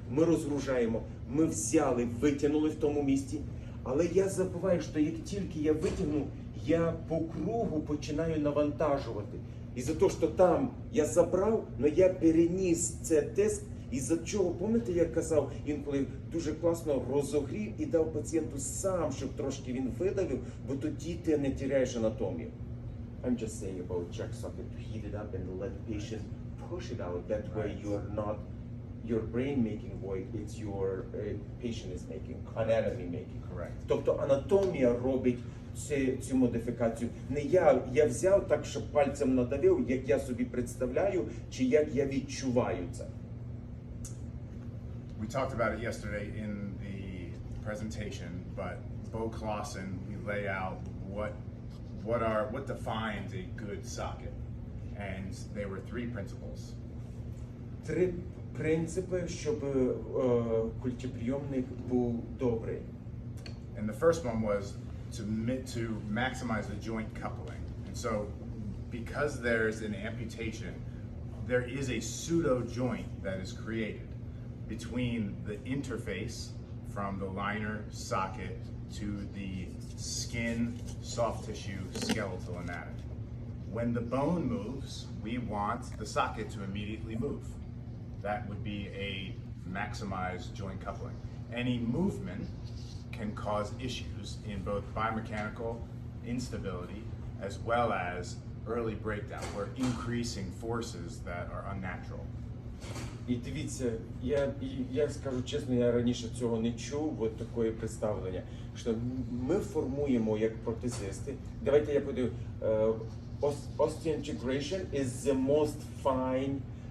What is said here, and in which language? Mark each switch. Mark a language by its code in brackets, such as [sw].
[uk] Ми розгружаємо, ми взяли, витягнули в тому місці, але я забуваю, що як тільки я витягну, я по кругу починаю навантажувати. І за те, що там я забрав, але я переніс це тиск, і за чого, пам'ятаєте, я казав, інколи дуже класно розогрів і дав пацієнту сам, щоб трошки він видавив, бо тоді ти не теряєш анатомію. [en] I'm just saying about jack socket to heat it up and let the patient push it out. That way you're not your brain making void, it's your patient is making, anatomy making. Correct. [uk] Тобто анатомія робить цю модифікацію. Не я взяв так, щоб пальцем надавив, як я собі представляю, чи як я відчуваю це. [en] We talked about it yesterday in the presentation, but Bo Clausen, we lay out what defines a good socket, and there were 3 principles. [uk] 3 принципи, щоб культиприйомник був добрий. [en] And the first one was to maximize the joint coupling. And so, because there's an amputation, there is a pseudo joint that is created between the interface from the liner socket to the skin, soft tissue, skeletal anatomy. When the bone moves, we want the socket to immediately move. That would be a maximized joint coupling. Any movement can cause issues in both biomechanical instability as well as early breakdown. We're increasing forces that are unnatural. [uk] І дивіться, я скажу чесно, я раніше цього не чув, от такої представлення, що ми формуємо як протезисти. Давайте я подаю. [en] Osteointegration is the most fine